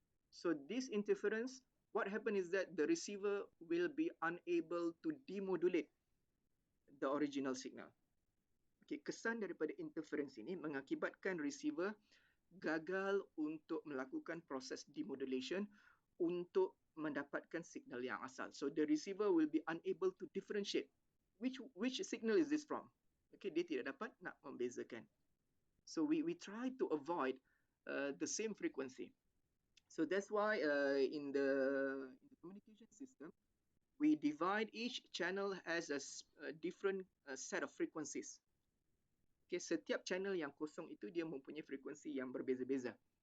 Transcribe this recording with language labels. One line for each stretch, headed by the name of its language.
English: So this interference, what happens is that the receiver will be unable to demodulate the original signal.
Malay: Okay, kesan daripada interference ini mengakibatkan receiver gagal untuk melakukan proses demodulation untuk mendapatkan signal yang asal.
English: So the receiver will be unable to differentiate which signal is this from.
Malay: Okay, dia tidak dapat nak membezakan.
English: So we try to avoid the same frequency. So that's why in the communication system, we divide each channel as a different set of frequencies.
Malay: Okay, setiap channel yang kosong itu dia mempunyai frekuensi yang berbeza-beza.